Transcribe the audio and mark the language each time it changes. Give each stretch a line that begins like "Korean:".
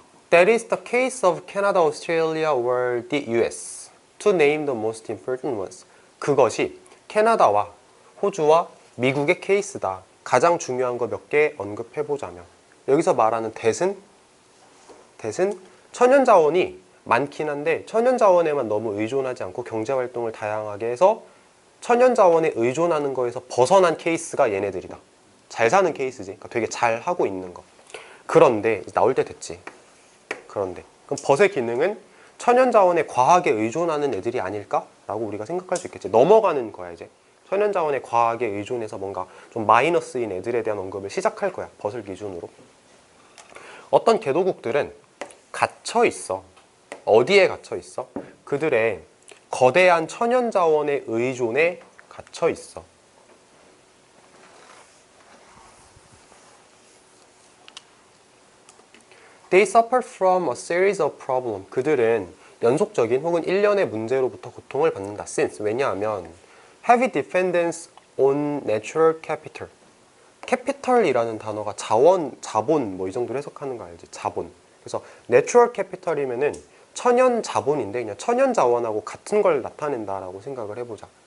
English: That is the case of Canada, Australia, or the US. To name the most important ones.
Korean: 그것이 캐나다와 호주와 미국의 케이스다. 가장 중요한 거 몇 개 언급해보자면. 여기서 말하는 that은 천연자원이 많긴 한데 천연자원에만 너무 의존하지 않고 경제활동을 다양하게 해서 천연자원에 의존하는 거에서 벗어난 케이스가 얘네들이다. 잘 사는 케이스지. 그러니까 되게 잘 하고 있는 거. 그런데 나올 때 됐지. 그런데 그럼 벗의 기능은 천연자원에 과하게 의존하는 애들이 아닐까? 라고 우리가 생각할 수 있겠지. 넘어가는 거야 이제. 천연자원에 과하게 의존해서 뭔가 좀 마이너스인 애들에 대한 언급을 시작할 거야. 벗을 기준으로. 어떤 개도국들은 갇혀 있어. 어디에 갇혀 있어? 그들의 거대한 천연자원의 의존에 갇혀 있어.
English: They suffer from a series of problems.
Korean: 그들은 연속적인 혹은 일련의 문제로부터 고통을 받는다.
English: Since 왜냐하면 heavy dependence on natural capital.
Korean: capital이라는 단어가 자원, 자본 뭐 이 정도로 해석하는 거 알지? 자본. 그래서 natural capital이면은 천연 자본인데 그냥 천연 자원하고 같은 걸 나타낸다라고 생각을 해보자.